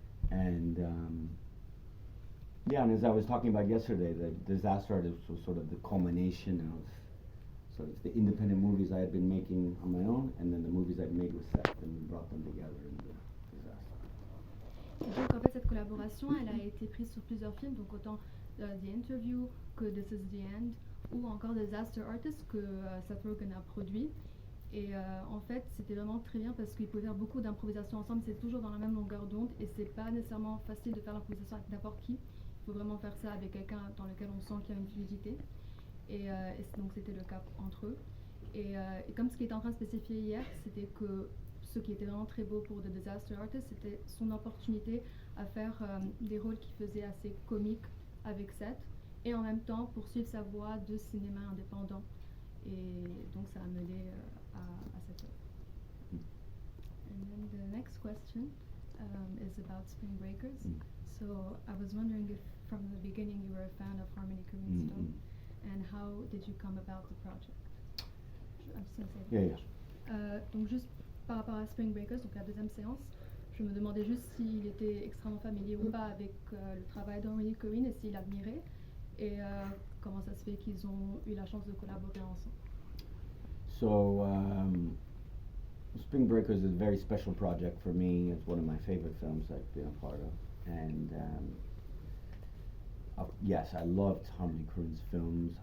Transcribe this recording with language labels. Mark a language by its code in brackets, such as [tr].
[en] And yeah, and as I was talking about yesterday, the Disaster Artist was sort of the culmination of sort of the independent movies I had been making on my own, and then the movies I'd made with Seth, and we brought them together in the Disaster Artist. [fr] Et donc en fait cette collaboration, elle a été prise sur plusieurs films, donc autant The Interview que This Is the End, ou encore Disaster Artist que Seth Rogen a produit. Et en fait, c'était vraiment très bien parce qu'ils pouvaient faire beaucoup d'improvisation ensemble. C'est toujours dans la même longueur d'onde et c'est pas nécessairement facile de faire l'improvisation avec n'importe qui. Il faut vraiment faire ça avec quelqu'un dans lequel on sent qu'il y a une fluidité. Et donc c'était le cas entre eux. Et comme ce qui était en train de spécifier hier, c'était que ce qui était vraiment très beau pour The Disaster Artist, c'était son opportunité à faire des rôles qui faisaient assez comiques avec Seth et en même temps poursuivre sa voie de cinéma indépendant. Et donc ça a mené à cette œuvre. [en] And then the next question is about Spring Breakers. So I was wondering if from the beginning you were a fan of Harmony Korine Stone, and how did you come about the project? I'm just gonna say [fr] donc juste par rapport à Spring Breakers, donc la deuxième séance, je me demandais juste s'il était extrêmement familier ou pas avec le travail d'Harmony Korine et s'il admirait, et comment ça se fait qu'ils ont eu la chance de collaborer ensemble. [en] So Spring Breakers is a very special project for me. It's one of my favorite films I've been a part of, and yes, I loved Harmony Korine's films.